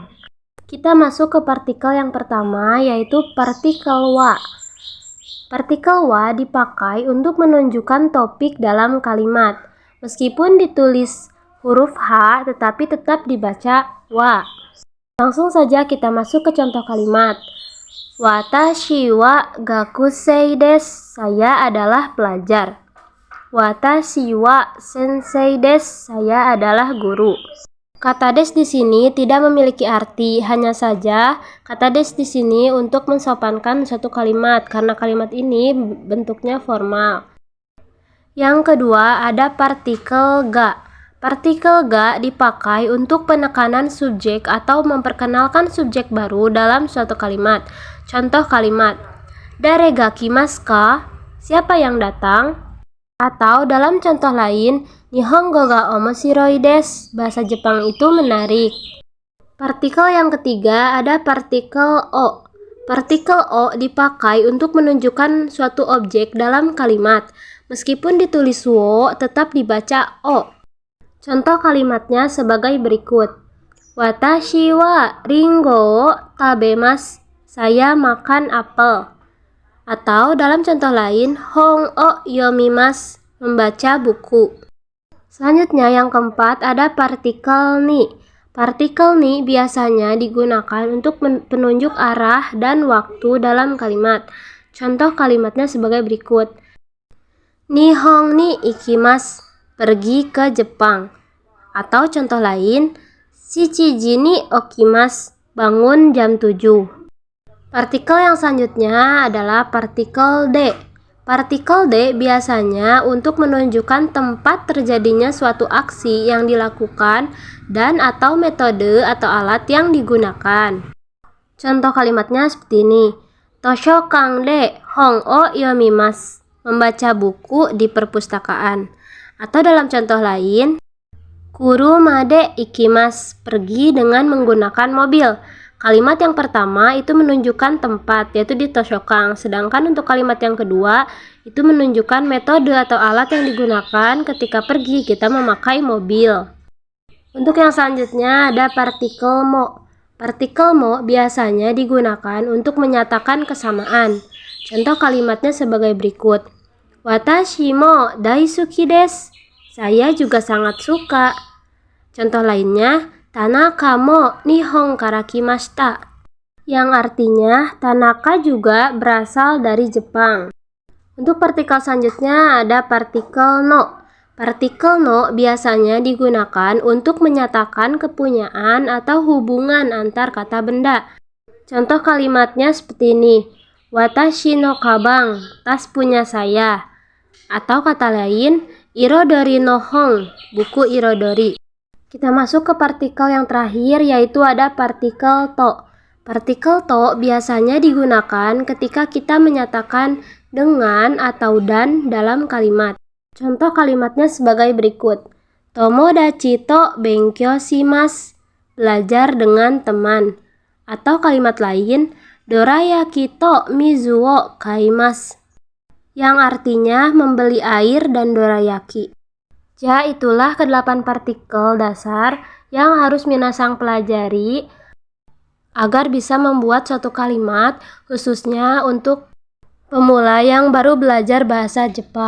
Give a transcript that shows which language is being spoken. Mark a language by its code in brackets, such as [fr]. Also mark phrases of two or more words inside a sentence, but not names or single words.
[id] Kita masuk ke partikel yang pertama, yaitu partikel wa. Partikel wa dipakai untuk menunjukkan topik dalam kalimat. Meskipun ditulis huruf H, tetapi tetap dibaca wa. Langsung saja kita masuk ke contoh kalimat. [ja] 私は学生です. [id] Saya adalah pelajar. [ja] 私は先生です. [id] Saya adalah guru. Kata des di sini tidak memiliki arti, hanya saja kata des di sini untuk mensopankan suatu kalimat karena kalimat ini bentuknya formal. Yang kedua ada partikel ga. Partikel ga dipakai untuk penekanan subjek atau memperkenalkan subjek baru dalam suatu kalimat. Contoh kalimat, [ja] 誰が来ますか? [id] Siapa yang datang? Atau dalam contoh lain, [ja] 日本語が面白いです. [id] Bahasa Jepang itu menarik. Partikel yang ketiga ada partikel o. Partikel o dipakai untuk menunjukkan suatu objek dalam kalimat. Meskipun ditulis wo, tetap dibaca o. Contoh kalimatnya sebagai berikut. [ja] 私はりんご食べます. [id] Saya makan apel. Atau dalam contoh lain, [ja] 本を読みます, [id] membaca buku. Selanjutnya yang keempat ada partikel ni. Partikel ni biasanya digunakan untuk penunjuk arah dan waktu dalam kalimat. Contoh kalimatnya sebagai berikut. [ja] 日本に行きます, [id] pergi ke Jepang. Atau contoh lain, [ja] 七時に起きます, [id] bangun jam 7. Partikel yang selanjutnya adalah partikel D. Partikel D biasanya untuk menunjukkan tempat terjadinya suatu aksi yang dilakukan dan atau metode atau alat yang digunakan. Contoh kalimatnya seperti ini. [ja] 図書館で本を読みます, [id] membaca buku di perpustakaan. Atau dalam contoh lain, [ja] 車で行きます, [id] pergi dengan menggunakan mobil. Kalimat yang pertama itu menunjukkan tempat, yaitu di toshokan. Sedangkan untuk kalimat yang kedua itu menunjukkan metode atau alat yang digunakan ketika pergi kita memakai mobil. Untuk yang selanjutnya ada partikel mo. Partikel mo biasanya digunakan untuk menyatakan kesamaan. Contoh kalimatnya sebagai berikut. [ja] 私も大好きです. [id] Saya juga sangat suka. Contoh lainnya, [ja] 田中も日本から来ました, [id] yang artinya Tanaka juga berasal dari Jepang. Untuk partikel selanjutnya ada partikel no. Partikel no biasanya digunakan untuk menyatakan kepunyaan atau hubungan antar kata benda. Contoh kalimatnya seperti ini. [ja] 私のかばん, [id] tas punya saya. Atau kata lain, [ja] いろどりの本, [id] buku irodori. Kita masuk ke partikel yang terakhir, yaitu ada partikel to. Partikel to biasanya digunakan ketika kita menyatakan dengan atau dan dalam kalimat. Contoh kalimatnya sebagai berikut. [ja] 友達と勉強します, [id] belajar dengan teman. Atau kalimat lain, [ja] どら焼きと水を買います, [id] yang artinya membeli air dan dorayaki. Ya, itulah ke-8 partikel dasar yang harus minasang pelajari agar bisa membuat suatu kalimat, khususnya untuk pemula yang baru belajar bahasa Jepang.